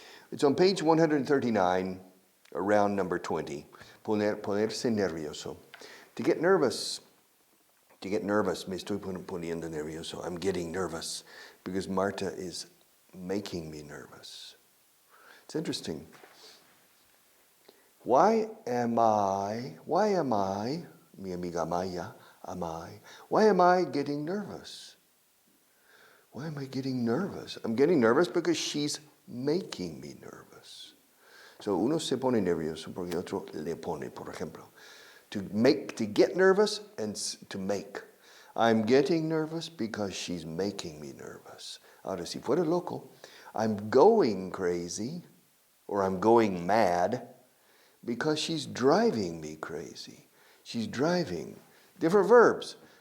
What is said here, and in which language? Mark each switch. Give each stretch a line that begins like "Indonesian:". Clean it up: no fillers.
English: It's on page 139, around number 20.
Spanish: Ponerse nervioso.
English: To get nervous.
Spanish: Me estoy poniendo nervioso.
English: I'm getting nervous because Marta is making me nervous. It's interesting. Why am I,
Spanish: mi amiga
English: Maya, why am I getting nervous? Why am I getting nervous? I'm getting nervous because she's making me nervous.
Spanish: So uno se pone nervioso porque otro le pone, por ejemplo.
English: To get nervous and to make. I'm getting nervous because she's making me nervous.
Spanish: Ahora, si fuera loco,
English: I'm going crazy or I'm going mad because she's driving me crazy. She's driving. Different verbs.